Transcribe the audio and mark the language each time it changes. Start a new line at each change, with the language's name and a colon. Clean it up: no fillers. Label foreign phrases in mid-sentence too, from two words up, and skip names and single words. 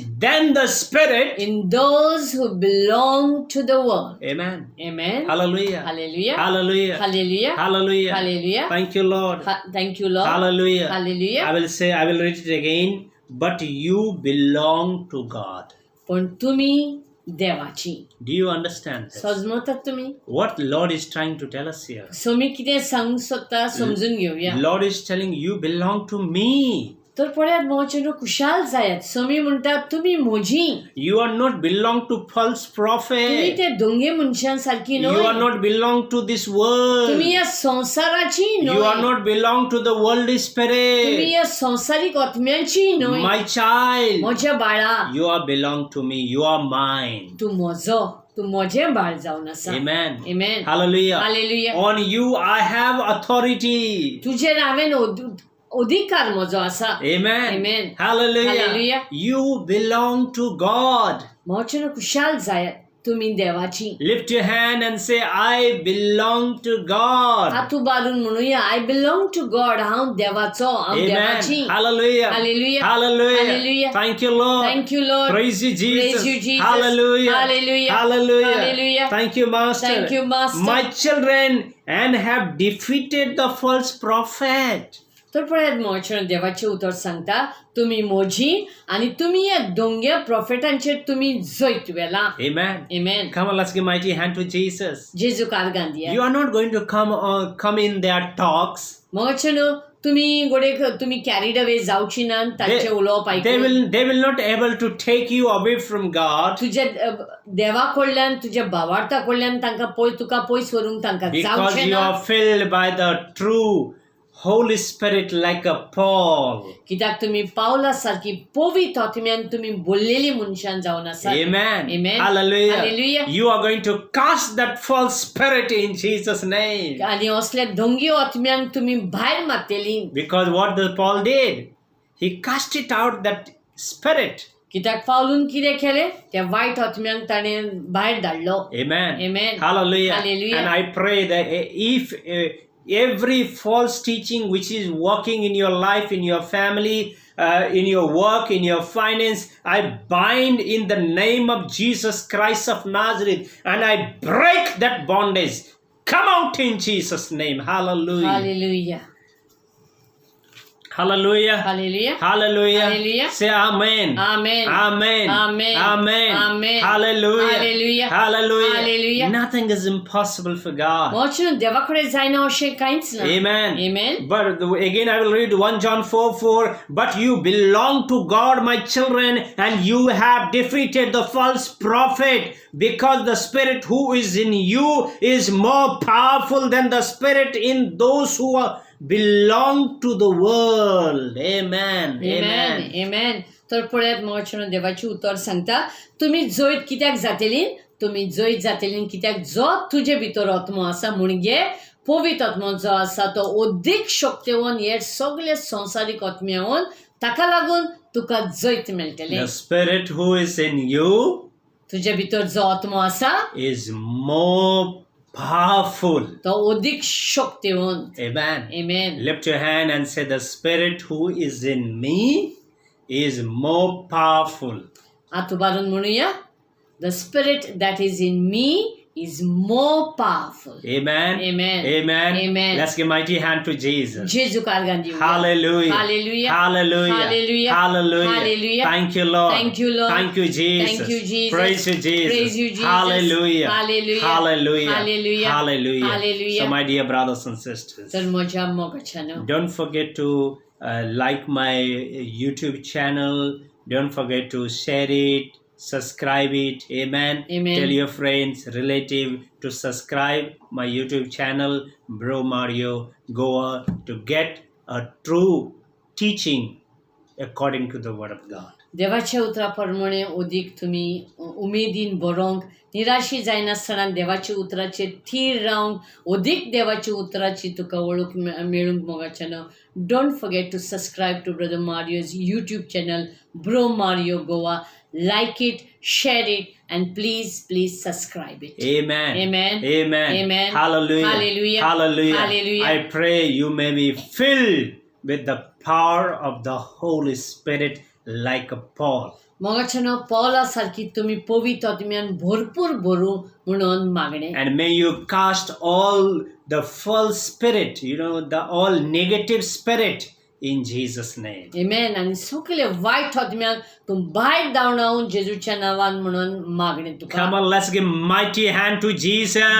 English: than the Spirit. in those who belong to the world. Amen. Amen. Hallelujah. Hallelujah. Hallelujah. Hallelujah. Hallelujah. Hallelujah. Thank you, Lord. Thank you, Lord. Hallelujah. Hallelujah. I will read it again. But you belong to God.
Konkani: पण तुम्ही देवाची.
English: Do you understand this?
Konkani: समजतात तुम्ही?
English: What Lord is trying to tell us here?
Konkani: सो मी कितें सांगूंक सोदता समजून घेवया.
English: Lord is telling you belong to me.
Konkani: तर पळयात मोहचेनो खुशाल जायात. समी म्हणटात तुमी म्हजी.
English: You are not belong to false
Konkani: तुम्ही
English: prophet.
Konkani: ते दोंगे मनशां सारकी
English: You are
Konkani: न्हय.
English: not belong to this world.
Konkani: तुम्ही या संसाराची
English: You are
Konkani: न्हय.
English: not belong to the worldly
Konkani: तुम्ही
English: spirit.
Konkani: या संसारीक आत्म्याची न्हय.
English: My child,
Konkani: म्हज्या बाळा,
English: you are belong to me. You are mine.
Konkani: तू म्हजो, तू म्हजें बाळ जावन आसा.
English: Amen. Amen. Hallelujah. Hallelujah. On you I have authority.
Konkani: तुजेर हांवें अधिकार म्हजो आसा.
English: Amen. Amen. Hallelujah. Hallelujah. You belong to God.
Konkani: मोहचेनो खुशाल जायात. तुम्ही देवाची.
English: Lift your hand and say, I belong to God.
Konkani: हात उबारून म्हणूया,
English: I belong to God.
Konkani: हांव देवाचो, हांव देवाची.
English: Amen. Hallelujah. Hallelujah. Hallelujah. Hallelujah. Thank you, Lord. Thank you, Lord. Praise you, Jesus. Praise you, Jesus. Hallelujah. Hallelujah. Hallelujah. Hallelujah. Thank you, Master. Thank you, Master. My children, and have defeated the false prophet.
Konkani: तर पळयात मोहचेनो देवाचे उतर सांगता, तुम्ही मोजी आणि तुम्ही या दोंग्या प्रॉफेटांचेर तुम्ही जैत वेला.
English: Amen. Amen. Come on, let's give mighty hand to Jesus.
Konkani: जेजू कारगान दिया.
English: You are not going to come in their talks.
Konkani: मोहचेनो तुम्ही गोडे तुम्ही
English: carried away
Konkani: जावची ना तांचे उलोवप ऐकून.
English: They will not able to take you away from God.
Konkani: तुझ्या देवा कडल्यान तुझ्या भावार्था कडल्यान तुका पयस व्हरूंक तांकां
English: Because
Konkani: जावचें
English: you
Konkani: ना.
English: are filled by the true Holy Spirit like a Paul.
Konkani: कित्याक तुम्ही पावला सारखी पवित्र आत्म्यान तुम्ही बोललेली मनशान जावन आसा.
English: Amen. Amen. Hallelujah. Hallelujah. You are going to cast that false spirit in Jesus' name.
Konkani: आणि असल्या दोंगी आत्म्यान तुम्ही भायर मारतेली.
English: Because what the Paul did, he cast it out, that spirit.
Konkani: कित्याक पावलून कितें केलें, त्या वायट आत्म्यांक ताणें भायर धाडलो.
English: Amen. Amen. Hallelujah. Hallelujah. And I pray that if every false teaching which is working in your life, in your family, in your work, in your finance, I bind in the name of Jesus Christ of Nazareth, and I break that bondage. Come out in Jesus' name. Hallelujah. Hallelujah. Hallelujah. Hallelujah. Hallelujah. Hallelujah. Say amen. Amen. Amen. Amen. Amen. Amen. Hallelujah. Hallelujah. Hallelujah. Hallelujah. Nothing is impossible for God.
Konkani: मोहचेनो देवाकडे जायना अशें कांयच ना.
English: Amen. Amen. But again I will read 1 John 4:4. But you belong to God, my children, and you have defeated the false prophet, because the spirit who is in you is more powerful than the spirit in those who belong to the world. Amen. Amen. Amen.
Konkani: तर पळयात मोहचेनो देवाची उतर सांगता, तुम्ही जैत कित्याक जातली, तुम्ही जैत जातली कित्याक जो तुजे भितर आत्मो आसा म्हणजे पवित्र आत्मो जो आसा तो अधिक शक्तिवान हे सगळे संसारीक आत्म्यावन ताका लागून तुका जैत मेळटलें.
English: The spirit who is in you
Konkani: तुजे भितर जो आत्मो आसा
English: is more powerful.
Konkani: तो अधिक शक्तिवान.
English: Amen. Amen. Lift your hand and say, the spirit who is in me is more powerful.
Konkani: हात उबारून म्हणूया,
English: the spirit that is in me is more powerful. Amen. Amen. Amen. Amen. Let's give mighty hand to Jesus.
Konkani: जेजू कारगान दिवया.
English: Hallelujah. Hallelujah. Hallelujah. Hallelujah. Hallelujah. Hallelujah. Thank you, Lord. Thank you, Lord. Thank you, Jesus. Thank you, Jesus. Praise you, Jesus. Praise you, Jesus. Hallelujah. Hallelujah. Hallelujah. Hallelujah. Hallelujah. Hallelujah. So, my dear brothers and sisters,
Konkani: तर म्हज्या मोगाच्यानो
English: don't forget to like my YouTube channel. Don't forget to share it, subscribe it. Amen. Amen. Tell your friends, relative to subscribe my YouTube channel, Bro Mario Goa, to get a true teaching according to the Word of God.
Konkani: देवाच्या उतराप्रमाणे अधिक तुम्ही उमेदीन बरोवंक, निराशी जायनासतना देवाच्या उतराचेर थीर रावंक, अधिक देवाच्या उतराची तुका वळख मेळूंक मोगाच्यानो.
English: Don't forget to subscribe to Brother Mario's YouTube channel Bro Mario Goa. Like it, share it, and please subscribe it. Amen. Amen. Amen. Amen. Hallelujah. Hallelujah. Hallelujah. Hallelujah. I pray you may be filled with the power of the Holy Spirit like a Paul.
Konkani: मोगाच्यानो पौला सारखी तुम्ही पवित्र आत्म्यान भरपूर भरू म्हणून मागणे.
English: And may you cast all the false spirit, the all negative spirit in Jesus' name. Amen.
Konkani: आणि सगळे वाईट आत्म्यांक तूं भायर धांवडावन जेजूच्या नांवान म्हणून मागणी तुका.
English: Come on, let's give mighty hand to Jesus.